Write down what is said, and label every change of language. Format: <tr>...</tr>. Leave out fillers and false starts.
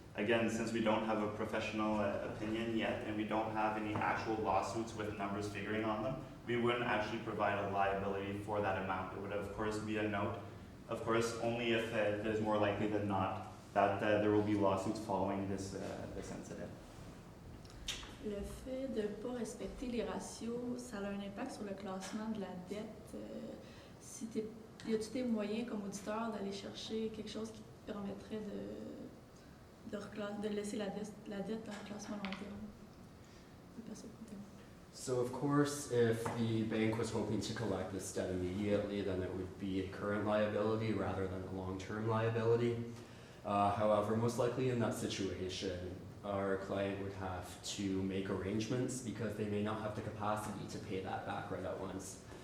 <en>Again, since we don't have a professional opinion yet and we don't have any actual lawsuits with numbers figuring on them, we wouldn't actually provide a liability for that amount. It would, of course, be a note. Of course, only if it is more likely than not that there will be lawsuits following this incident.</en> <fr>Le fait de ne pas respecter les ratios, ça a un impact sur le classement de la dette. Y a-t-il des moyens comme auditeur d'aller chercher quelque chose qui permettrait de laisser la dette dans le classement long terme?</fr> <en>So of course, if the bank was hoping to collect this debt immediately, then it would be a current liability rather than a long-term liability. However, most likely in that situation, our client would have to make arrangements because they may not have the capacity to pay that back right at once.</en>